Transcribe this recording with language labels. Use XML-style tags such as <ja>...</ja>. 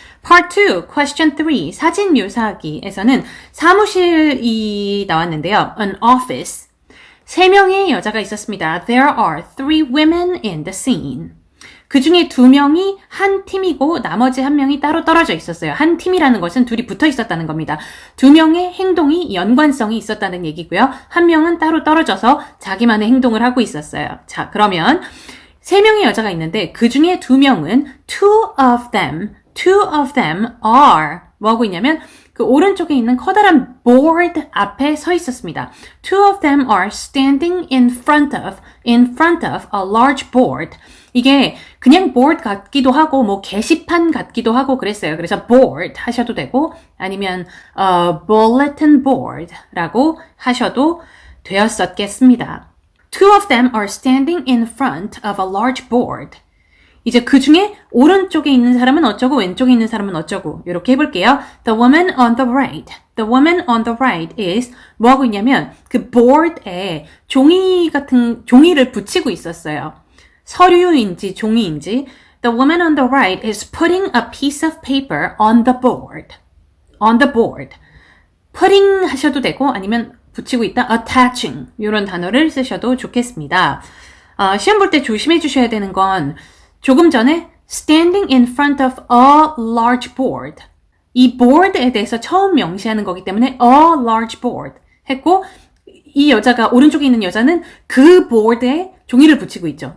<ko>Part 2, Question 3, 사진 묘사하기에서는 사무실이 나왔는데요.</ko> <en>An office,</en> <ko>3명의 여자가 있었습니다.</ko> <en>There are 3 women in the scene.</en> <ko>그 중에 2명이 한 팀이고 나머지 1명이 따로 떨어져 있었어요. 한 팀이라는 것은 둘이 붙어 있었다는 겁니다. 2명의 행동이 연관성이 있었다는 얘기고요. 1명은 따로 떨어져서 자기만의 행동을 하고 있었어요. 자, 그러면 3명의 여자가 있는데 그 중에 2명은</ko> <en>two of them are</en> <ko>뭐 하고 있냐면 그 오른쪽에 있는 커다란 board 앞에 서 있었습니다.</ko> <en>Two of them are standing in front of a large board.</en> <ko>이게 그냥 board 같기도 하고 뭐 게시판 같기도 하고 그랬어요. 그래서 board 하셔도 되고 아니면 bulletin board라고 하셔도 되었었겠습니다.</ko> <en>Two of them are standing in front of a large board.</en> <ko>이제 그 중에 오른쪽에 있는 사람은 어쩌고 왼쪽에 있는 사람은 어쩌고 이렇게 해볼게요.</ko> <en>The woman on the right is</en> <ko>뭐 하고 있냐면 그 board에 종이를 붙이고 있었어요. 서류인지 종이인지</ko> <en>The woman on the right is putting a piece of paper on the board.</en> <ko>putting 하셔도 되고 아니면 붙이고 있다, attaching 이런 단어를 쓰셔도 좋겠습니다. 시험 볼 때 조심해 주셔야 되는 건 조금 전에</ko> <en>standing in front of a large board</en> <ko>이 board에 대해서 처음 명시하는 거기 때문에 a large board 했고 이 여자가 오른쪽에 있는 여자는 그 board에 종이를 붙이고 있죠.</ko>